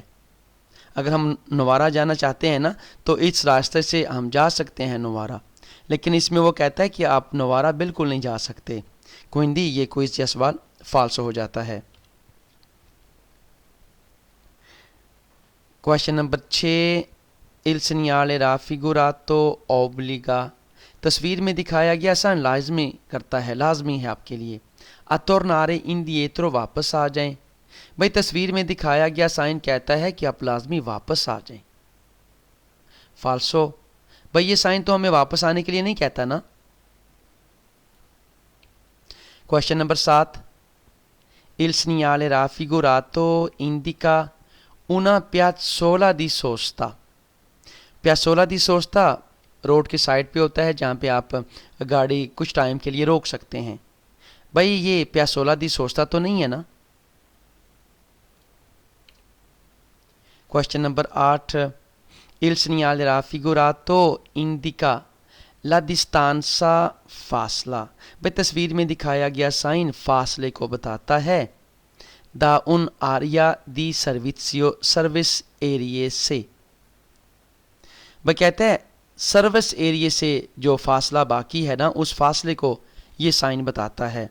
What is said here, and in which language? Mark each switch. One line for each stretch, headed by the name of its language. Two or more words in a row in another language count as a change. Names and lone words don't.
Hindi: अगर हम नोवारा जाना चाहते हैं ना तो इस रास्ते से हम जा सकते हैं नोवारा, लेकिन इसमें वो कहता है कि आप नोवारा बिल्कुल नहीं जा सकते। क्विंडी ये क्विज या सवाल फाल्सो हो जाता है।
English: question number
Hindi: 6,
Italian: il segnale raffigurato obbliga,
Hindi: तस्वीर में दिखाया गया साइन लाजमी करता है, लाजमी है आपके लिए,
Italian: a tornare indietro,
Hindi: वापस आ जाएं। भाई तस्वीर में दिखाया गया साइन कहता है कि आप लाजमी वापस आ जाएं, फाल्सो। भाई ये साइन तो हमें वापस आने के लिए नहीं कहता ना।
English: question number
Hindi: 7,
Italian: il segnale raffigurato indica una piazzola di sosta, piazzola di sosta
Hindi: रोड के साइड पे होता है जहाँ पे आप गाड़ी कुछ टाइम के लिए रोक सकते हैं। भाई ये
Italian: piazzola di sosta
Hindi: तो नहीं है ना।
English: question number
Hindi: 8,
Italian: il segnale raffigurato indica la distanza
Hindi: फासला, भाई तस्वीर में दिखाया गया साइन फासले को बताता है,
Italian: da un'area di servizio,
English: service area
Hindi: से। भाई कहते हैं
English: service area
Hindi: से जो फासला बाकी है ना, उस फासले को ये साइन बताता है।